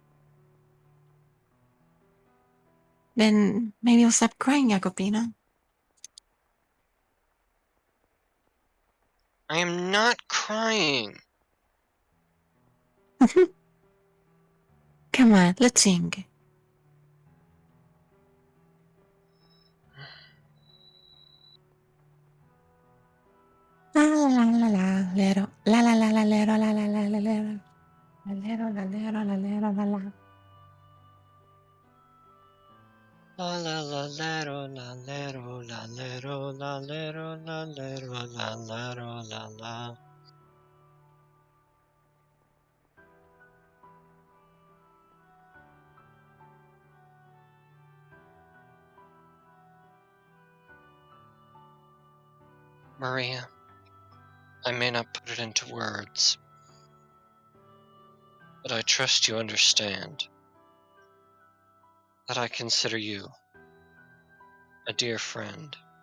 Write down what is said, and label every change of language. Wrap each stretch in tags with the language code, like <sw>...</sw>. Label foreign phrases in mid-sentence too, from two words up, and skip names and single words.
<en>Then maybe you'll stop crying, Jacopino. I am not crying. Come on, let's sing. La la la la la lero, la la la la lero, la la la la lero, la lero, la lero, la lero, la la. La la la lero la lero la lero la lero la lero la lero la la. Maria, I may not put it into words, but I trust you understand that I consider you a dear friend.</en>